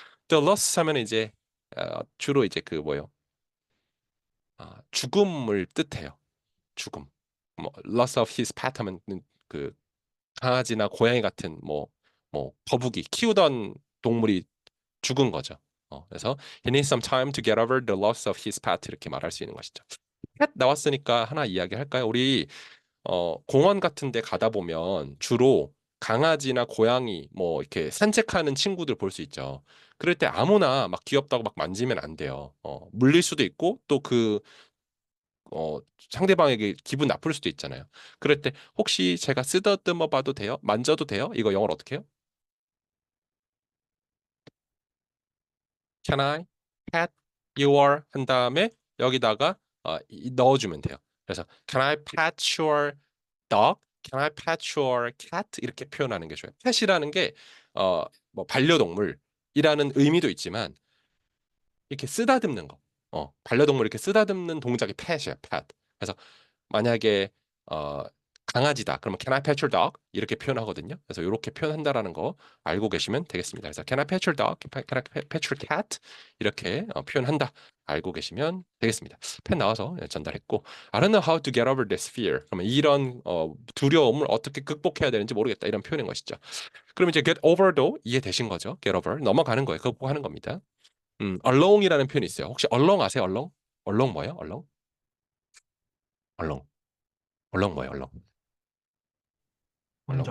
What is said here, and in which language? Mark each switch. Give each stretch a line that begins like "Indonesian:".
Korean: The loss 하면 이제 주로 이제 그 뭐예요? 죽음을 뜻해요. 죽음. 뭐
English: loss of his pet
Korean: 하면 그 강아지나 고양이 같은 뭐 거북이 키우던 동물이 죽은 거죠.
English: 그래서 he needs some time to get over the loss of his pet
Korean: 이렇게 말할 수 있는 것이죠. pet 나왔으니까 하나 이야기할까요? 우리 공원 같은 데 가다 보면 주로 강아지나 고양이 뭐 이렇게 산책하는 친구들 볼 수 있죠. 그럴 때 아무나 막 귀엽다고 막 만지면 안 돼요. 물릴 수도 있고 또그 어, 상대방에게 기분 나쁠 수도 있잖아요. 그럴 때 혹시 제가 쓰다듬어 봐도 돼요? 만져도 돼요? 이거 영어로 어떻게 해요?
English: Can I pet your
Korean: 한 다음에 여기다가 넣어주면 돼요.
English: 그래서 Can I pet your dog? Can I pet your cat?
Korean: 이렇게 표현하는 게 좋아요. pet이라는 게 뭐 반려동물이라는 의미도 있지만 이렇게 쓰다듬는 거. 반려동물 이렇게 쓰다듬는 동작이 pet이에요.
English: pet.
Korean: 그래서 만약에 어, 강아지다.
English: 그러면 can I pet your dog?
Korean: 이렇게 표현하거든요. 그래서 이렇게 표현한다라는 거 알고 계시면 되겠습니다.
English: 그래서 can I pet your dog? Can I pet your cat?
Korean: 이렇게 표현한다. 알고 계시면 되겠습니다. 펜 나와서 전달했고
English: I don't know how to get over this fear.
Korean: 그러면 이런 두려움을 어떻게 극복해야 되는지 모르겠다. 이런 표현인 것이죠. 그럼 이제 get over도 이해되신 거죠. get over 넘어가는 거예요. 극복하는 겁니다. along이라는 표현이 있어요. 혹시 along 아세요? along? along 뭐예요? along? along. along 뭐예요? along. along.